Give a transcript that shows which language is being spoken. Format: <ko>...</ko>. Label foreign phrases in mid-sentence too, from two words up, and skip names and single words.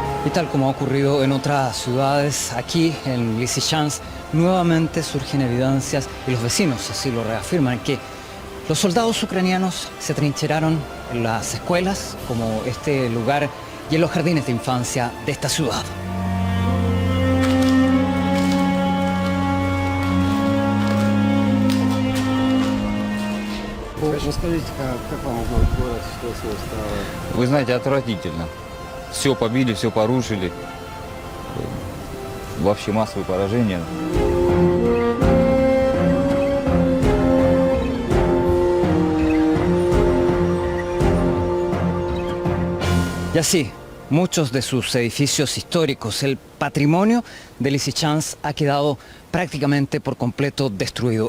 <es>tal como ha ocurrido en otras ciudades, aquí en Lysychansk nuevamente surgen evidencias, y los vecinos así lo reafirman, que los soldados ucranianos se atrincheraron en las escuelas, como este lugar, y en los jardines de infancia de esta ciudad.</es> <ru>Вы знаете, отвратительно. Все побили, все порушили. Вообще массовое поражение.</ru> <es>Y así, muchos de sus edificios históricos, el patrimonio de Lysychansk ha quedado prácticamente por completo destruido.</es>